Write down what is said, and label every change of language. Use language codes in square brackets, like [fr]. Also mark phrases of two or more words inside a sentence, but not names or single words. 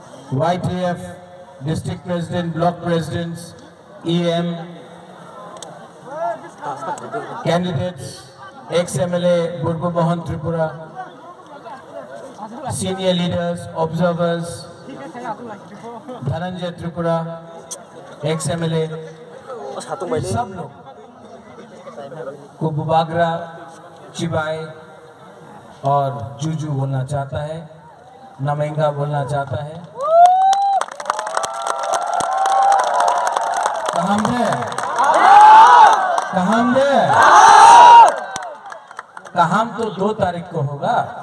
[en] YTF, District President, Block Presidents, EM, candidates, ex-MLA Burgu Mohan Tripura, senior leaders, observers, Dhananjay Tripura, [hi] ex-MLA, सब लोग को बुबागरा, चिबाई और जूजू बोलना चाहता है, नमेंगा बोलना चाहता है। कहां तो 2 तारीख को होगा।